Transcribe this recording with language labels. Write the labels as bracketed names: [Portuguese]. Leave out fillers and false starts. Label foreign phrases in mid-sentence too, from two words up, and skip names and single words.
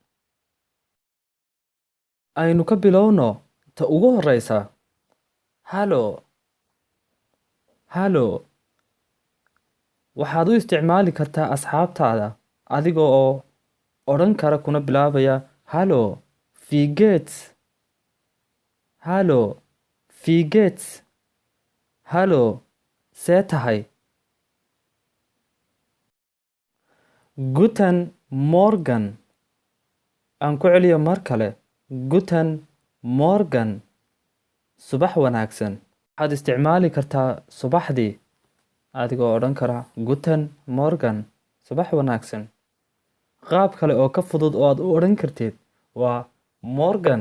[Somali] Aynu ka bilowno ta ugu horeysa. [German] Hallo. Hallo. [Somali] Waxaad u isticmaali kartaa asxaabtaada adiga oo odhan kara kuna bilaabaya [German] Hallo, wie geht's? Hallo, wie geht's? [Somali] Hallo, see tahay? [German] Guten Morgen. [Somali] Aan ku celiyo mar kale. [German] Guten Morgen. [Somali] Subax wanaagsan. Waxaad isticmaali kartaa subaxdii adigoo odhan kara [German] Guten Morgen. [Somali] Subax wanaagsan. Qaab kale oo ka fudud oo aad u odhan kartid waa Morgen.